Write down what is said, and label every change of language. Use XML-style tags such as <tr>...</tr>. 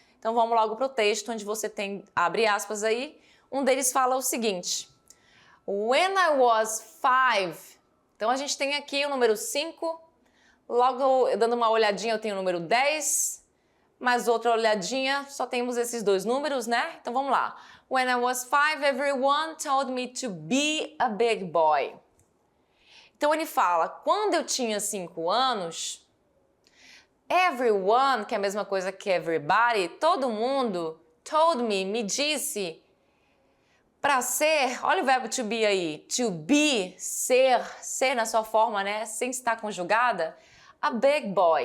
<pt>Então vamos logo para o texto, onde você tem, abre aspas aí, um deles fala o seguinte:</pt> <en>When I was 5,</en> <pt>então a gente tem aqui o número 5, logo dando uma olhadinha eu tenho o número 10, mais outra olhadinha, só temos esses dois números, né? Então vamos lá.</pt> <en>When I was 5, everyone told me to be a big boy.</en> <pt>Então ele fala, quando eu tinha 5 anos, everyone, que é a mesma coisa que everybody, todo mundo,</pt> <en>told me,</en> <pt>me disse, para ser, olha o verbo to be aí, to be, ser na sua forma, né, sem estar conjugada,</pt> <en>a big boy.</en>